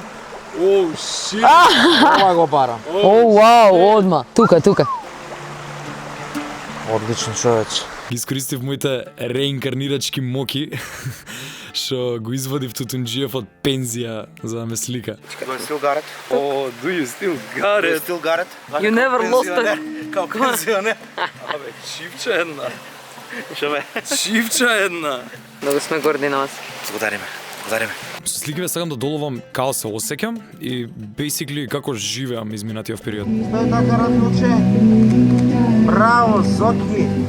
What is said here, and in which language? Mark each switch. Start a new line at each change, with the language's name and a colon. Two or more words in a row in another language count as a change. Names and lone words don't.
English: Oh, shit!
Macedonian: Ова го барам. О, вау, одма. Тука. Одлично, човече. Искористив моите реинкарнирачки моки што го извадив Тутунџиев од пензија за да ме слика.
English: Do you still got it? О, do you still got Do you it? still got it? You never lost it.
Macedonian: Као пензионер. Абе, чивча една. Што бе? Чивча една. Многу сме горди на вас. Благодариме. Со сликиве сакам да доловам како се осеќам и basically како живеам изминатиот период. Стој така, Радмилче. Браво, Соки.